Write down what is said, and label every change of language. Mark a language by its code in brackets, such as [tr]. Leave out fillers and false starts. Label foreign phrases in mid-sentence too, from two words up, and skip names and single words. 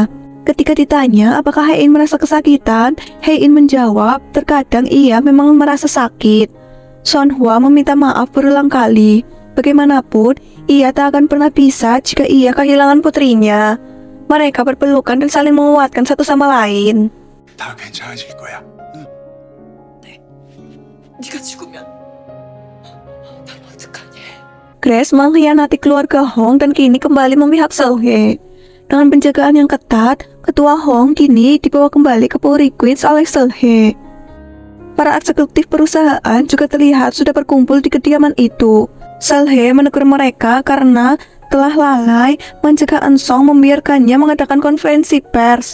[id] Ketika ditanya apakah Hae-in merasa kesakitan, Hae-in menjawab terkadang ia memang merasa sakit. Sonhwa meminta maaf berulang kali. Bagaimanapun, ia tak akan pernah bisa jika ia kehilangan putrinya. Mereka berpelukan dan saling menguatkan satu sama lain. [ko] 다 괜찮아질 거야. 네가 죽으면 난 어떡하니? [id] Grace mengkhianati keluarga Hong dan kini kembali memihak Seolhae. Dengan penjagaan yang ketat, ketua Hong kini dibawa kembali ke Puri Queens oleh Seolhae. Para eksekutif perusahaan juga terlihat sudah berkumpul di kediaman itu. Seolhae menegur mereka karena telah lalai mencegah Eun-sung membiarkannya mengadakan konferensi pers.